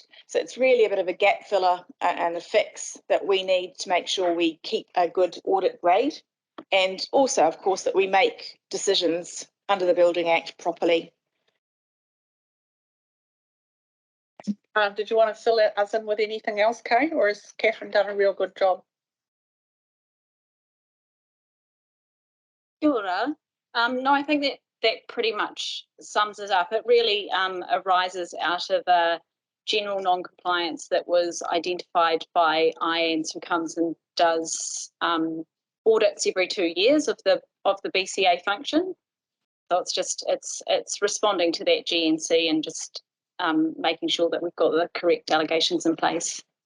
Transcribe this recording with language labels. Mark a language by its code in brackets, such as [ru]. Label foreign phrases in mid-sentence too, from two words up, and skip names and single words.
[en] So it's really a bit of a gap filler and a fix that we need to make sure we keep a good audit grade, and also, of course, that we make decisions under the Building Act properly. Did you want to fill us in with anything else, Kate, or has Catherine done a real good job? [mi] Kia ora. [en] No, I think that pretty much sums it up. It really arises out of a general non-compliance that was identified by IANZ, who comes and does audits every 2 years of the BCA function. So it's responding to that GNC and just making sure that we've got the correct delegations in place.